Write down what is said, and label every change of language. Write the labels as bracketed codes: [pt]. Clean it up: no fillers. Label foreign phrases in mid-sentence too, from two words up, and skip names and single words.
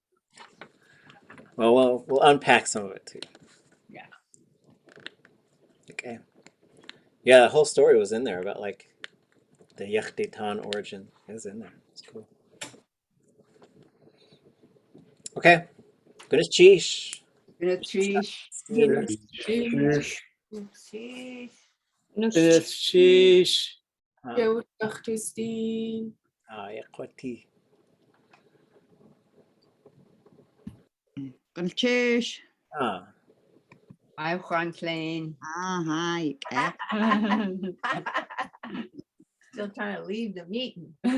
[en] Well, we'll unpack some of it too. yeah. Okay. Yeah, the whole story was in there about like the taan origin. It was in there. It's cool. Okay. Good as cheesh. Cheesh. Sheesh. Sheesh. Ah, Yo, Christine. yeah, kwati. Galchish. Ah. Hi, Juan Klein. Hi. Still trying to leave the meeting.